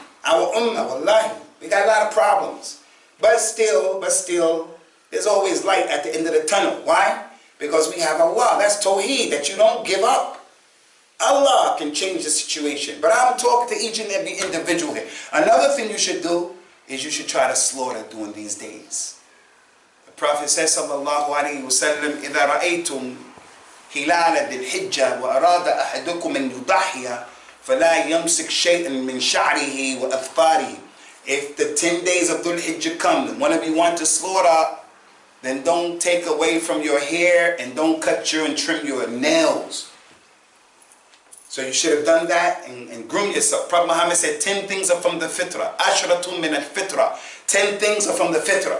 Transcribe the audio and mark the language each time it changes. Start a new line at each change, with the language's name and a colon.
English: Our ummah, wallahi. We got a lot of problems. But still, there's always light at the end of the tunnel. Why? Because we have Allah. That's tawheed, that you don't give up. Allah can change the situation. But I'm talking to each and every individual here. Another thing you should do is you should try to slaughter during these days. The Prophet says,
Arabic: sallallahu alayhi wa sallam, إِذَا رَأَيْتُمْ هِلَالَ Dhul Hijjah وَأَرَادَ أَحَدُكُمْ أَنْ يُضَحِيَ فَلَا يَمْسِكْ شَيْئًا مِنْ شَعْرِهِ وَأَظْفَارِهِ.
English: If the 10 days of Dhul Hijjah come and one of you want to slaughter, then don't take away from your hair and don't cut and trim your nails. So you should have done that and groom yourself. Prophet Muhammad said 10 things are from the fitrah.
Arabic: Ashratun min al-fitrah.
English: 10 things are from the fitrah.